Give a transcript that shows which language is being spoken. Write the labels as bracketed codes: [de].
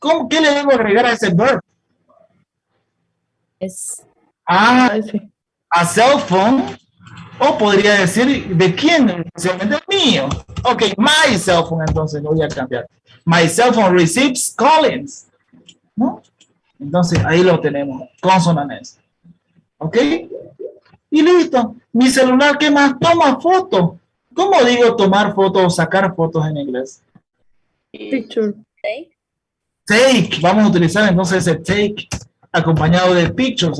[es] ¿Qué le debo agregar a ese verb? [en] A cell phone, [es] o podría decir, ¿de quién? Especialmente mío. Ok, [en] my cell phone, [es] entonces lo voy a cambiar. [en] My cell phone receives callings. [es] ¿No? Entonces ahí lo tenemos, consonantes. Ok. Y listo. Mi celular, ¿qué más? Toma fotos. ¿Cómo digo tomar fotos o sacar fotos en inglés? [en] Picture. Take. [es] Vamos a utilizar entonces ese take acompañado de pictures.